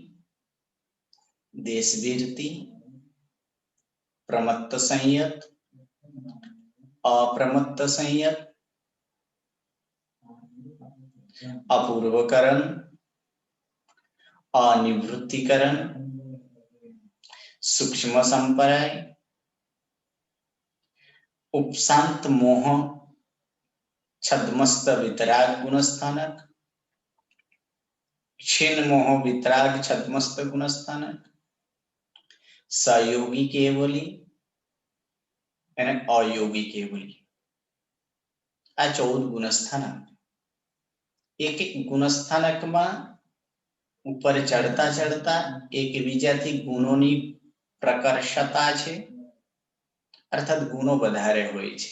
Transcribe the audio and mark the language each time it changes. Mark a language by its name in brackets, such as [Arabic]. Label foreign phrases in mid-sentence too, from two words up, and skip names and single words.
[Gujarati] દેશવીરતિ, પ્રમત્ત સંયત, અપ્રમત્ત સંયત, અપૂર્વકરણ, અનિવૃત્તિકરણ, સૂક્ષ્મ સંપરાય, ઉપશાંત મોહ, છદ્મસ્ત વિતરાગ ગુણસ્થાનક, ક્ષીણ મોહ વીતરાગ છદ્મસ્થ ગુણસ્થાનક, સયોગી કેવલી અને અયોગી કેવલી. આ 14 ગુણસ્થાનક. એક એક ગુણસ્થાનકમાં ઉપર ચડતા ચડતા એકબીજાથી ગુણોની પ્રકર્ષતા છે, અર્થાત ગુણો વધારે હોય છે.